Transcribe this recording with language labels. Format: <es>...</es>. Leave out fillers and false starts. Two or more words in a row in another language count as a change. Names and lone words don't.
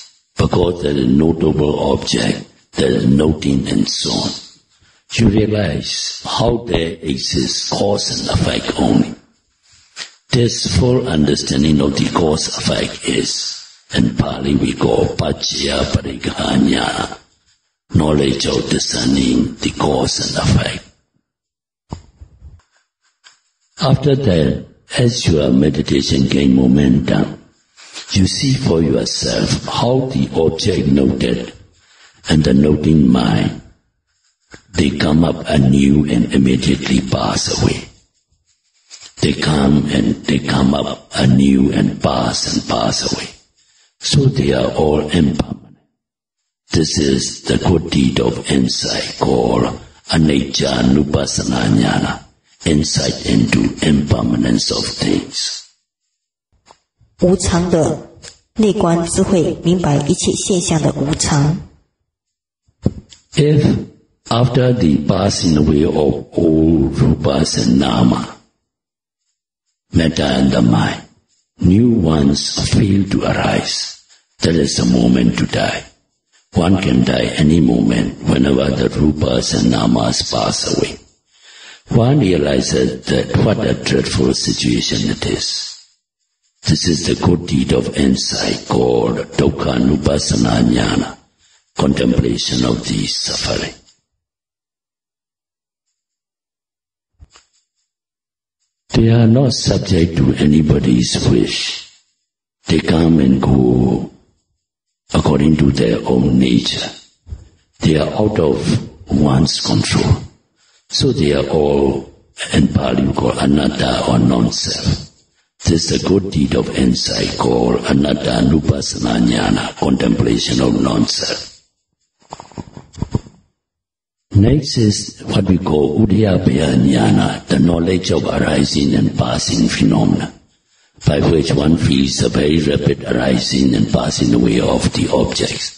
<en>Because there is notable object, there is noting and so on. You realize how there exists cause and effect only. This full understanding of the cause-effect is, in Pali we call</en> <pi>paccaya parigahana,</pi> <en>knowledge of discerning the cause and effect. After that, as your meditation gains momentum, you see for yourself how the object noted and the noting mind, they come up anew and immediately pass away. They come up anew and pass away. So they are all impermanent. This is the good deed of insight called</en> <pi>anicca nupassana jnana,</pi> <en>insight into impermanence of things.</en> <zh>无常的内观智慧，明白一切现象的无常。</zh> <en>If after the passing away of all rupas and nama, metta and the mind, new ones fail to arise, that is the moment to die. One can die any moment whenever the rupas and namas pass away. One realizes that what a dreadful situation it is. This is the good deed of insight called</en> <pi>dukkha nupassana jnana,</pi> <en>contemplation of the suffering. They are not subject to anybody's wish. They come and go according to their own nature. They are out of one's control. So they are all, in Pali we call anatta or non-self. This is the good deed of insight called</en> <pi>anatta nupassana jnana,</pi> <en>contemplation of non-self. Next is what we call</en> <pi>uddiyabhaya jnana,</pi> <en>the knowledge of arising and passing phenomena, by which one feels a very rapid arising and passing away of the objects.</en>